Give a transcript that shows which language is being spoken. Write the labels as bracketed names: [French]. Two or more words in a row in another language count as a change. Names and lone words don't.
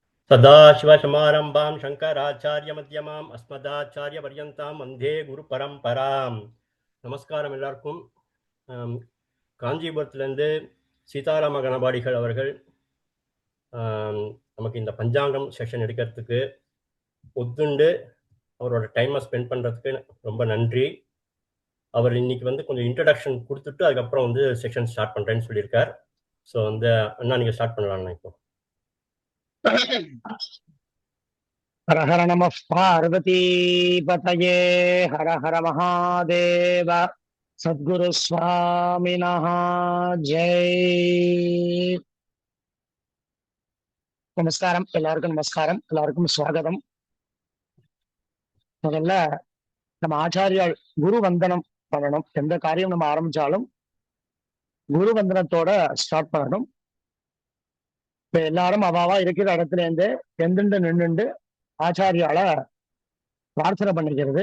[Sanskrit] सदाशिवसमारम्भां शङ्कराचार्यमध्यमाम् अस्मदाचार्यपर्यन्तां वन्दे குருபரம்பராம். [Tamil] நமஸ்காரம் எல்லாருக்கும். காஞ்சிபுரத்துலேருந்து சீதாராம கணபாடிகள் அவர்கள் நமக்கு இந்த பஞ்சாங்கம் செஷன் எடுக்கிறதுக்கு ஒத்துண்டு அவரோட [English] time spend [Tamil] பண்ணுறதுக்கு ரொம்ப நன்றி. அவர் இன்னைக்கு கொஞ்சம் இன்ட்ரடக்ஷன் கொடுத்துட்டு அதுக்கப்புறம் [English] session start [Tamil] பண்ணுறேன்னு சொல்லியிருக்கார். ஸோ அண்ணா நீங்கள் ஸ்டார்ட் பண்ணலாம்ண்ணா. இப்போ [Sanskrit] हर हर नमः पार्वतीपतये हर हर महादेव सद्गुरु स्वामिनः जय. [Tamil] நமஸ்காரம் எல்லாருக்கும். நமஸ்காரம் எல்லாருக்கும். ஸ்வாகதம். முதல்ல நம்ம ஆச்சாரியால் குரு வந்தனம் பண்ணணும். எந்த காரியம் நம்ம ஆரம்பிச்சாலும் குரு வந்தனத்தோட ஸ்டார்ட் பண்ணணும். இப்ப எல்லாரும் அவாவா இருக்கிற இடத்துல இருந்து எந்துண்டு நின்றுண்டு ஆச்சாரியால பிரார்த்தனை பண்ணிக்கிறது.